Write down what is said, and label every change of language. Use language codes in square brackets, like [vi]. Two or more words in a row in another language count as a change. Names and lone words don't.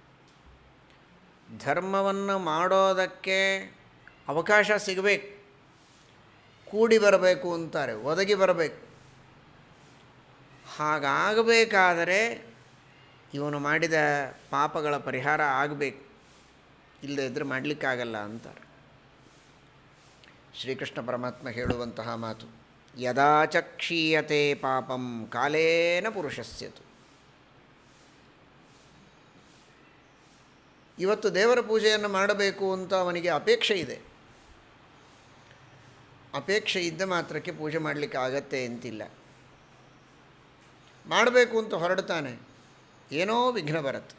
[kn] ಧರ್ಮವನ್ನು ಮಾಡೋದಕ್ಕೆ ಅವಕಾಶ ಸಿಗಬೇಕು, ಕೂಡಿ ಬರಬೇಕು ಅಂತಾರೆ, ಒದಗಿ ಬರಬೇಕು. ಹಾಗಾಗಬೇಕಾದರೆ ಇವನು ಮಾಡಿದ ಪಾಪಗಳ ಪರಿಹಾರ ಆಗಬೇಕು, ಇಲ್ಲದೇ ಇದ್ದರೆ ಮಾಡಲಿಕ್ಕಾಗಲ್ಲ ಅಂತಾರೆ. ಶ್ರೀಕೃಷ್ಣ ಪರಮಾತ್ಮ ಹೇಳುವಂತಹ ಮಾತು, [sa] ಯದಾ ಚ ಕ್ಷೀಯತೆ ಪಾಪಂ ಕಾಲೇನ ಪುರುಷಸ್ಯತು. [kn] ಇವತ್ತು ದೇವರ ಪೂಜೆಯನ್ನು ಮಾಡಬೇಕು ಅಂತ ಅವನಿಗೆ ಅಪೇಕ್ಷೆ ಇದೆ. ಅಪೇಕ್ಷೆ ಇದ್ದ ಮಾತ್ರಕ್ಕೆ ಪೂಜೆ ಮಾಡಲಿಕ್ಕೆ ಆಗತ್ತೆ ಅಂತಿಲ್ಲ. ಮಾಡಬೇಕು ಅಂತ ಹೊರಡ್ತಾನೆ, ಏನೋ ವಿಘ್ನ ಬರುತ್ತೆ.